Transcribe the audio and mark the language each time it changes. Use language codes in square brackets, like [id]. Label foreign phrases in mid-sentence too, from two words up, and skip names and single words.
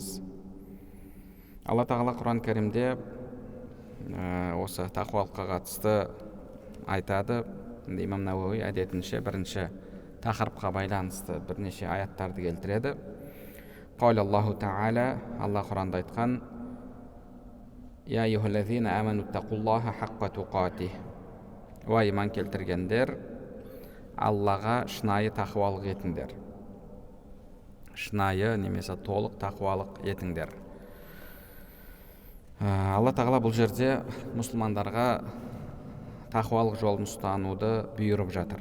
[kk] Алла тағала Құран кәрімде осы тақуалыққа қатысты айтады. Имам Науауи әдетінше бірінші тақырыпқа байланысты бірнеше аяттарды келтіреді. [ar] قول الله تعالى, [kk] Алла Құранда айтқан: [ar] يا أيها الذين آمنوا اتقوا الله حق تقاته. [kk] Уа иман келтіргендер, Аллаға шынайы тақуалық етіңдер. Шынайы немесе толық тақуалық етіңдер. Алла тағала бұл жерде мұсылмандарға тақуалық жолын ұстануды бұйырып жатыр.